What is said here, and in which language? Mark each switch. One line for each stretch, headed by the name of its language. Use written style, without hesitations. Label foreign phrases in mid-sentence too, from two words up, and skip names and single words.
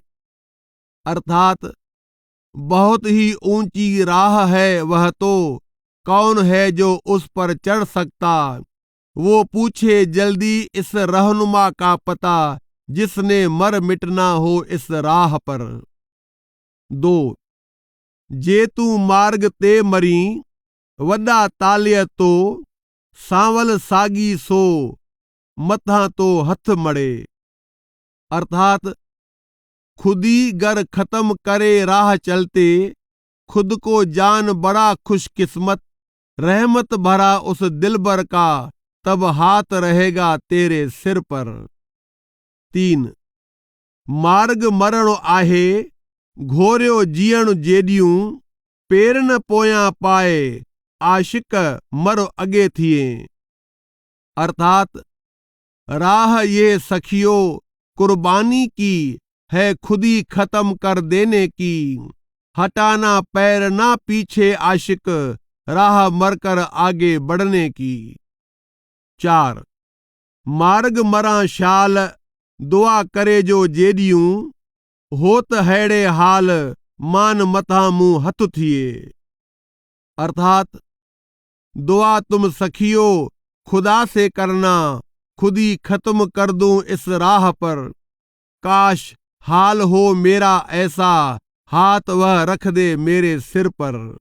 Hindi: अर्थात बहुत ही ऊंची राह है वह तो, कौन है जो उस पर चढ़ सकता, वो पूछे जल्दी इस रहनुमा का पता, जिसने मर मिटना हो इस राह पर। 2.
Sindhi: जे तू मार्ग ते मरी, वड्डा तालिय तो, सांवल सागी सो, मथा तो हथ मड़े।
Hindi: अर्थात खुदी गर खत्म करे राह चलते, खुद को जान बड़ा खुशकिस्मत, रहमत भरा उस दिलबर का, तब हाथ रहेगा तेरे सिर पर। 3.
Sindhi: मार्ग मरण आहे, घोरियो जीअण जेडियूं, पेर न पोयां पाए, आशिक मरो अगे थिए।
Hindi: अर्थात राह ये सखियो कुर्बानी की है, खुदी खत्म कर देने की, हटाना पैर ना पीछे आशिक, राह मरकर आगे बढ़ने की।
Sindhi: 4. मार्ग मरा शाल, दुआ करे जो जेडियूं, होत हैड़े हाल, मान मथा मुंह हथ थिए।
Hindi: अर्थात दुआ तुम सखियो खुदा से करना, खुदी खत्म कर दूं इस राह पर, काश हाल हो मेरा ऐसा, हाथ वह रख दे मेरे सिर पर।